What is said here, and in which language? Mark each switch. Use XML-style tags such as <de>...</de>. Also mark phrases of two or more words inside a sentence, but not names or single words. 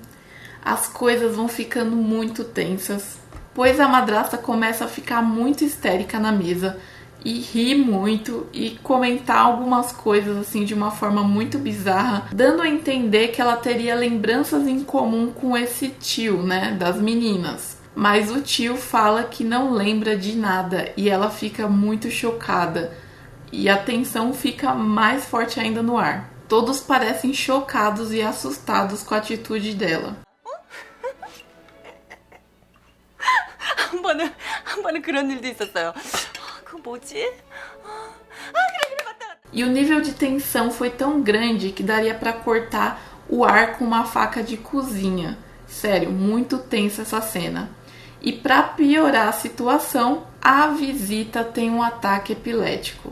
<pt>As coisas vão ficando muito tensas, pois a madrasta começa a ficar muito histérica na mesa e rir muito e comentar algumas coisas assim de uma forma muito bizarra, dando a entender que ela teria lembranças em comum com esse tio, né, das meninas. Mas o tio fala que não lembra de nada e ela fica muito chocada e a tensão fica mais forte ainda no ar. Todos parecem chocados e assustados com a atitude dela.</pt> <ko>한 번은 그런 일도 있었어요. 그거 뭐지?</ko> <pt>E o nível de tensão foi tão grande que daria pra cortar o ar com uma faca de cozinha. Sério, muito tensa essa cena. E pra piorar a situação, a visita tem um ataque epilético.</pt>